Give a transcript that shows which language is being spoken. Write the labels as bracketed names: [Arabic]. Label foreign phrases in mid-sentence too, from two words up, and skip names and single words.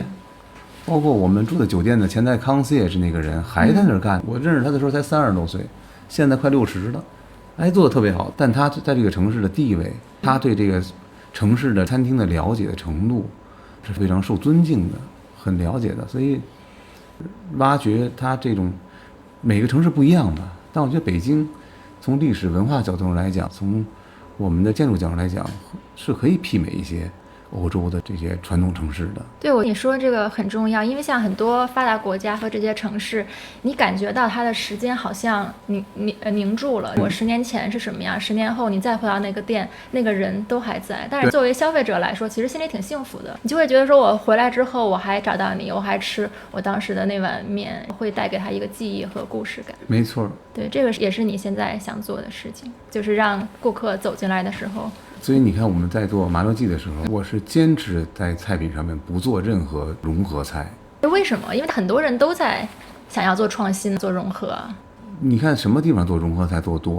[Chinese] 包括我們住的酒店的前台康斯也是那個人還在那兒幹，我認識他的時候才30多歲，現在快60了，哎，做得特別好。但他在這個城市的地位，他對這個城市的餐廳的了解的程度是非常受尊敬的，很了解的。所以挖掘他這種每個城市不一樣吧，但我覺得北京從歷史文化角度上來講，從我們的建築角度來講，是可以媲美一些歐洲的這些傳統城市的。对，我跟你說這個很重要，因為像很多發達國家和這些城市，你感覺到它的時間好像凝住了。我10年前是什麼樣，10年後你再回到那個店，那個人都還在。但是作為消費者來說，其實心裡挺幸福的，你就會覺得說我回來之後，我還找到你，我還吃我當時的那碗麵，會帶給他一個記憶和故事感。沒錯，對，這個也是你現在想做的事情，就是讓顧客走進來的時候。所以你看我們在做麻六記的時候，我是堅持在菜品上面不做任何融合菜。为什麼？因為很多人都在想要做創新、做融合。你看什麼地方做融合菜做多？